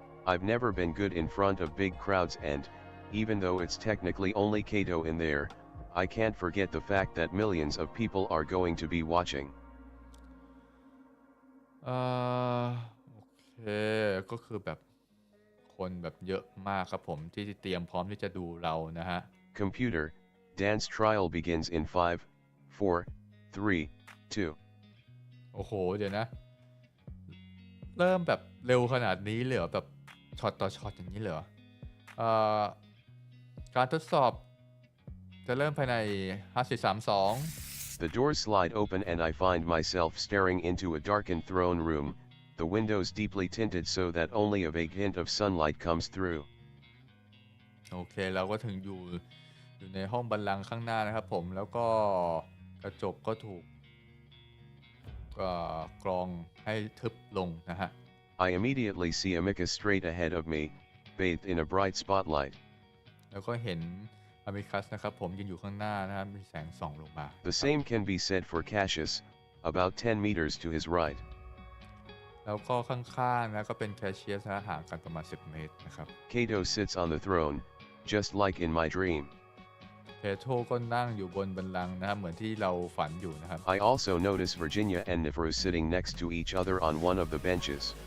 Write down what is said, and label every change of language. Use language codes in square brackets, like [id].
[en] I've never been good in front of big crowds and, even though it's technically only Kato in there, I can't forget the fact that millions of people are going to be watching. [th] โอเคก็คือแบบคนแบบเยอะมากครับผมที่เตรียมพร้อมที่จะดูเรานะฮะ [en] Computer, dance trial begins in 5, 4, 3, 2. [th] โอ้โหเดี๋ยวนะเริ่มแบบเร็วขนาดนี้เลยเหรอแบบช็อตต่อช็อตอย่างนี้เลยเหรอการทดสอบจะเริ่มภายใน5 4 3 2 [en] The doors slide open and I find myself staring into a darkened throne room, the windows deeply tinted so that only a vague hint of sunlight comes through. [th] โอเคเราก็ถึงอยู่ในห้องบัลลังก์ข้างหน้านะครับผมแล้วก็กระจกก็ถูกกรองให้ทึบลงนะฮะ [en] I immediately see Amicus straight ahead of me, bathed in a bright spotlight. [th] แล้วก็เห็นอามิคัสนะครับผมยืนอยู่ข้างหน้านะครับมีแสงส่องลงมา [en] The same can be said for Cassius, about 10 meters to his right. [th] แล้วก็ข้างๆนะก็เป็นแคชเชียร์นะห่างกันประมาณ10 เมตรนะครับ [en] Kato sits on the throne, just like in my dream. [th] เพโทรก็นั่งอยู่บนบัลลังก์นะครับเหมือนที่เราฝันอยู่นะครับ [en] I also notice Virginia and Nifru sitting next to each other on one of the benches.